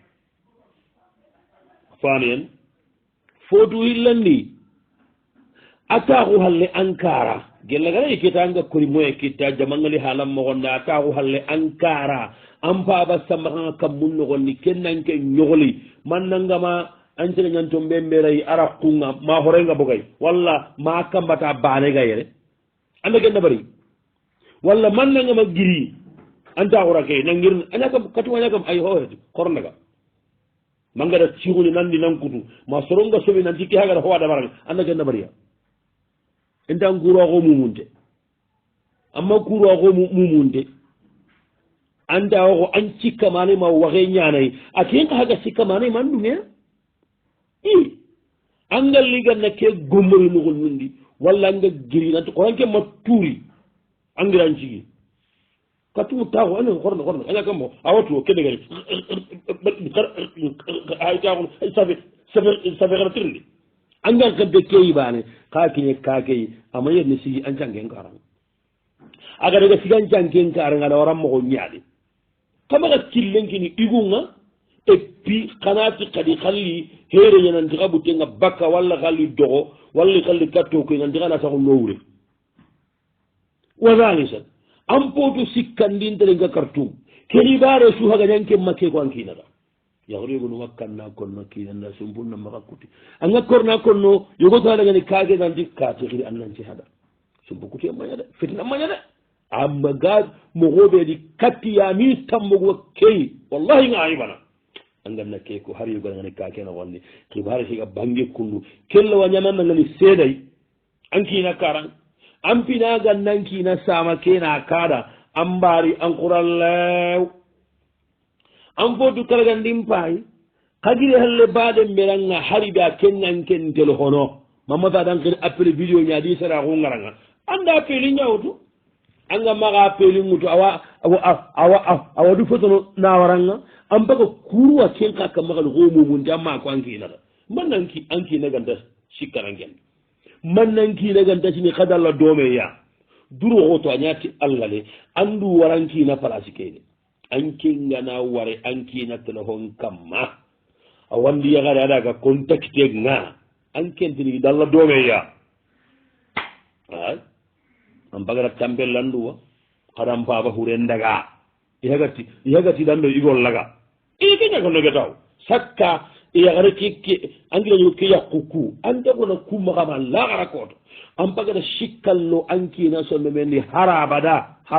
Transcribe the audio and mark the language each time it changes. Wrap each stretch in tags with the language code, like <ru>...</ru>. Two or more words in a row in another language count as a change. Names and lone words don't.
<snk>faniyen fotu hillandi a taxu halle ankara gellagara ikkitanga kori moye kitta jamangali halan mogonde a taxu halle ankara an paba sambaxanga kam mun nogondi kennanke ñogoli man nangama ancene ñanto mbemberayi a raqunga ma horenga bogay walla ma kambata banega yere anda genna bari walla man nangama giri an taxurake nangir añakam katu añakam ay hoxeti kornaga mangada cixuni nandi nankutu ma soronga soɓi nanti ke hagata howaɗa barang anda genna bariya intan kuroxo mumunte amma kuroxo mumunte anda waxo an cikkamane ma waxe ñanayi a ken xa haga sikkamane man ɗumea i anga liganna ke gommori noxol nundi walla anga giri nanti xoranke ma tuuri angiran cigi katumu taxu ane xorna aña kam mo awatuo ke degani ay taxun safe xana tirndi angan kadde keyibane ka kiñe kakeyi ama yerne sigi an cangen karanga aga daga sigi an cangen karanga aɗa waran moxo ñaaɗi kamaga killenkini igunga</snk> <fr>et puis</fr> <snk>kanati kadi khalli here ñananti xa ɓutenga bakka walla xalli doxo walla xalli katto koy nanti xana saxo lowure wazalisan an poto sikkandinterenga kartum ke xibare su hagañanke makke ko an kinaga yaxoregonuma kanna konno kinanda sumpulna maxa kuti anga korna konno yogotoadagani kage nanti kate xiri an nanci hada sumpu kuti a maña de fitina maña de amaga moxoɓeedi kattiyami tammogo key wallahi nga ayibana anganna ke ko har yoganagani kakena wonni xibare siga bange kundu kella wa ñanannangani seeday an kina karan an pinaga nankina sama kena kada an mbari an qurallew an fotu karagandin paayi kagiri halle baɗen mberanga hariɓe a kennan ken téléphone o mamata dan kene</snk> <fr>appelé vidéo</fr> <snk>ñaadi sara ko garanga anda appeli ñawtu anga maga appeli ŋutu awa du fotono nawaranga an baga kuruwa ken ka kam magal homumunte amma ko ankinata mannanki ankinaganta sikkananken mannankinaganta sini kadalla domeya duro hoto a ñati allah le andu warankina place kene ankengana ware ankina téléphone kamma a wandi yagare aɗaga contacte nga ankentini dalla domeya ay an bagata tambellanduwa haɗan paba huren daga yagati ɗanɗo igol laga keñako nogetaw sakka yagara ankinaño ke yakkuku antegona kummakama lagara koto an bagata sikkalno ankina somme men ni harabada</snk>